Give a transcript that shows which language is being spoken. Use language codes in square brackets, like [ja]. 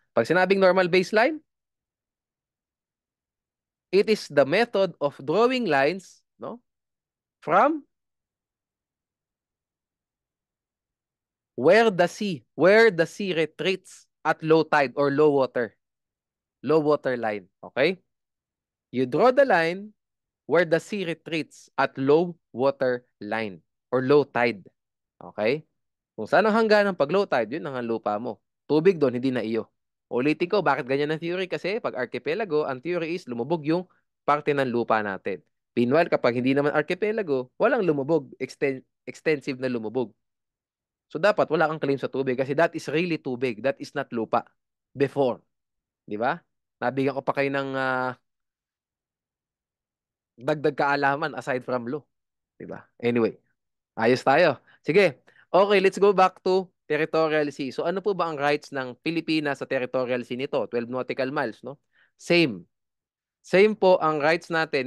[tl] Pag sinabing [en] normal baseline, it is the method of drawing lines, no, from where the sea retreats at low tide or low water line. Okay? You draw the line where the sea retreats at low water line or low tide. Okay? [tl] Kung saan ang hanggan ng pag low tide, yun ang lupa mo. Tubig doon, hindi na iyo. Ulitin ko, bakit ganyan ang theory? Kasi pag archipelago, ang theory is lumubog yung parte ng lupa natin. Meanwhile, kapag hindi naman archipelago, walang lumubog, extensive na lumubog. So dapat wala kang claim sa tubig kasi [en] that is really [tl] tubig. [en] That is not [tl] lupa. Before. Di ba? Nabigyan ko pa kayo ng dagdag kaalaman aside from law. Di ba? Anyway, ayos tayo. Sige. [en] Okay, let's go back to territorial sea. [tl] So ano po ba ang rights ng Pilipinas sa territorial sea nito? 12 nautical miles, no? Same. Same po ang rights natin.